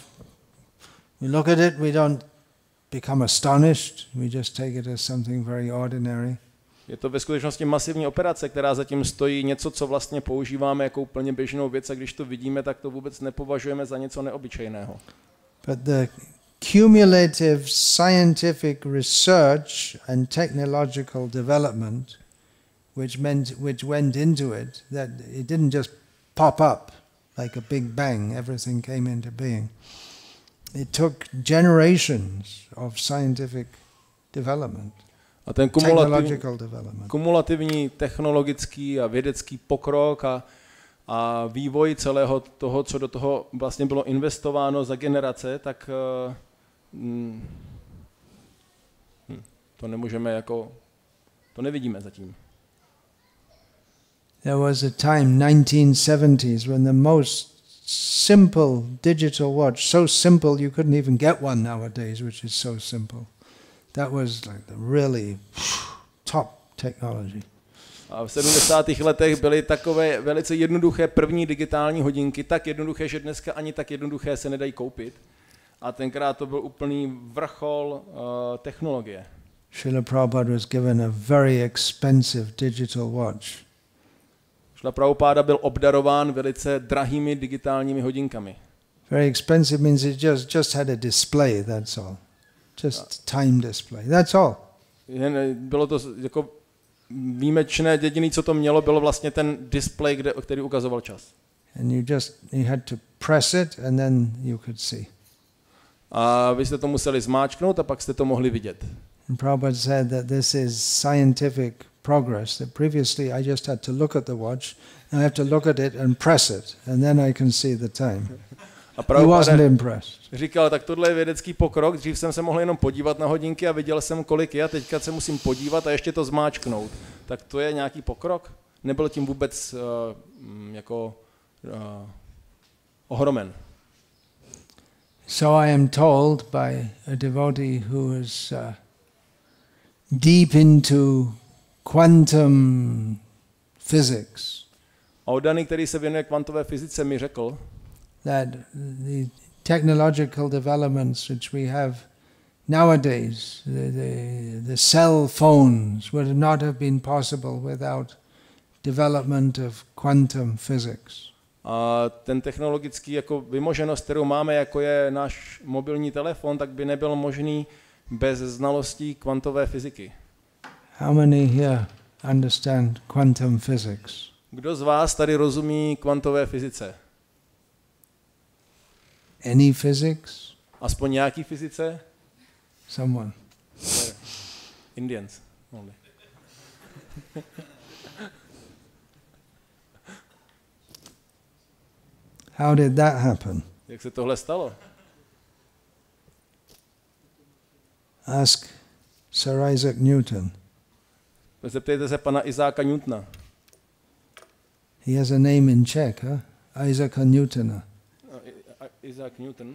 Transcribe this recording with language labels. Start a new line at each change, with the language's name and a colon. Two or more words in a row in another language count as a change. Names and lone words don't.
English: We look at it, we don't become astonished, we just take it as something very ordinary.
Czech: Je to ve skutečnosti masivní operace, která zatím stojí něco, co vlastně používáme jako úplně běžnou věc, a když to vidíme, tak to vůbec nepovažujeme za něco neobyčejného.
English: But the cumulative scientific research and technological development which went into it, that it didn't just pop up like a big bang, everything came into being. It took generations of scientific development.
Czech: A ten kumulativní technologický a vědecký pokrok a vývoj celého toho, co do toho vlastně bylo investováno za generace, tak To nemůžeme jako, to nevidíme zatím.
English: There was a time, 1970s, when the most simple digital watch, so simple you couldn't even get one nowadays, which is so simple. That was like the really top technology.
Czech: A v 70. letech byly takové velice jednoduché první digitální hodinky, tak jednoduché, že dneska ani tak jednoduché se nedají koupit. A tenkrát to byl úplný vrchol technologie.
English: Srila Prabhupada was given a very expensive digital watch.
Czech: Srila Prabhupada byl obdarován velice drahými digitálními hodinkami.
English: Very expensive means it just had a display, that's all. Just time display, that's all.
Czech: Bylo to jako výjimečné, jediné, co to mělo, bylo vlastně ten display, který ukazoval čas.
English: And you had to press it and then you could see.
Czech: A vy jste to museli zmáčknout a pak jste to mohli vidět.
English: And Prabhupada said that this is scientific progress, that previously I just had to look at the watch, now I have to look at it and press it, and then I can see the time. He wasn't impressed.
Czech: Říkal, tak tohle je vědecký pokrok, dřív jsem se mohl jenom podívat na hodinky a viděl jsem, kolik je, a teďka se musím podívat a ještě to zmáčknout. Tak to je nějaký pokrok? Nebyl tím vůbec ohromen.
English: So I am told by a devotee who is deep into quantum physics.
Czech: A oddaný, který se věnuje kvantové fyzice, mi řekl,
English: that the technological developments which we have nowadays, the cell phones, would not have been possible without development of quantum physics.
Czech: A ten technologický jako vymoženost, kterou máme, jako je náš mobilní telefon, tak by nebyl možný bez znalostí kvantové fyziky.
English: How many here understand quantum physics?
Czech: Kdo z vás tady rozumí kvantové fyzice?
English: Any physics?
Czech: Aspoň nějaký fyzice?
English: Someone. Indians only. How did that happen?
Czech: Jak se tohle stalo?
English: Ask Sir Isaac Newton.
Czech: Zeptejte se pana Izáka Newtona.
English: He has a name in Czech, huh?
Czech: Isaaca Newtona.
English: Isaac Newton.